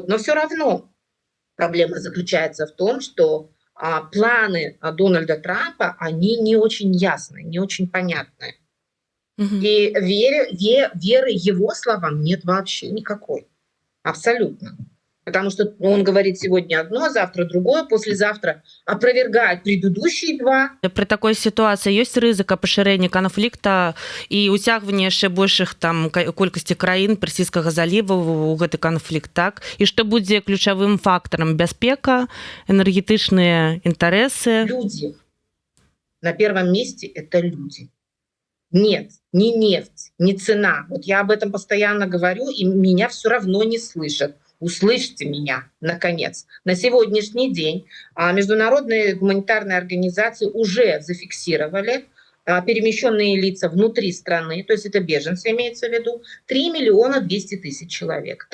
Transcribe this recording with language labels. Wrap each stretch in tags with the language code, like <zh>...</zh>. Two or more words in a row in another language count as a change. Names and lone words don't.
<ru>Но все равно проблема заключается в том, что планы Дональда Трампа, они не очень ясные, не очень понятные. И веры его словам нет вообще никакой. Абсолютно. Потому что он говорит сегодня одно, а завтра другое, послезавтра опровергает предыдущие два.</ru> <be>При такой ситуацыі ёсць рызыка пашырэння канфлікта і ўцягвання яшчэ большых там колькасці краін персійскага заліва ў гэты канфлікт, так? І што будзе ключавым фактарам? Бяспека, энергетычныя інтарэсы?</be> <ru>Люди. На первом месте это люди. Нет, не нефть, не цена. Вот я об этом постоянно говорю, и меня все равно не слышат. Услышьте меня, наконец. На сегодняшний день международные гуманитарные организации уже зафиксировали перемещенные лица внутри страны, то есть это беженцы имеется в виду, 3 миллиона 200 тысяч человек.</ru>